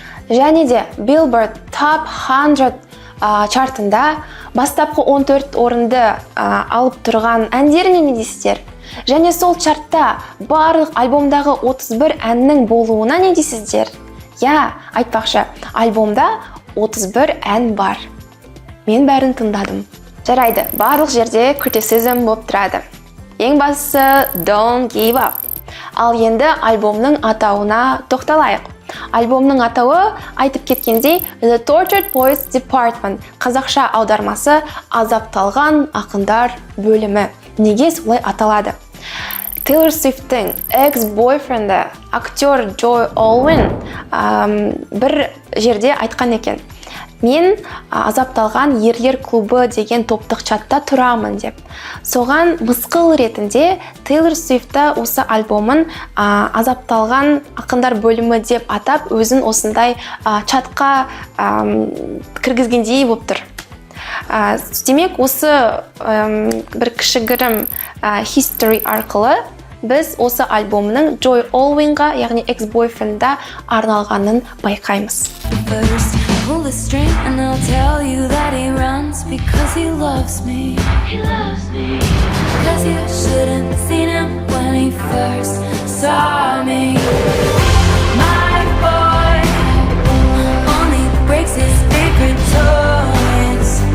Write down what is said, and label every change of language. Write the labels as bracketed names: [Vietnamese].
[Kazakh] Және де Billboard Top 100 чартында бастапқы 14 орынды алып тұрған әндеріне не дейсіздер? Және сол чартта барлық альбомдағы 31 әннің болуына не дейсіздер? Айтпақшы, альбомда 31 ән бар. Мен бәрін тыңдадым. Жарайды, барлық жерде критицизм болып тұрады. Ең бастысы Don't Give Up. Ал енді альбомның атауына тоқталайық. Альбомның атауы айтып кеткендей The Tortured Poets Department. Қазақша аудармасы азапталған ақындар бөлімі. Неге солай аталады? Taylor Swift'тің экс-бойфренді актер Joy Alwyn бір жерде айтқан екен. Мен азапталған ерлер клубы деген топтық чатта тұрамын деп. Соған мысқыл ретінде Taylor Swift'та осы альбомын азапталған ақындар бөлімі деп атап, өзін осындай чатқа кіргізгендей болып тұр. Демек, осы бір кішігірім history арқылы біз осы альбомның Joy Alwynға, яғни экс-бойфрендға арналғанын байқаймыз. [English] Pull the string and I'll tell you that he runs because he loves me. He loves me. Cause you shouldn't have seen him when he first saw me. My boy only breaks his favorite toys.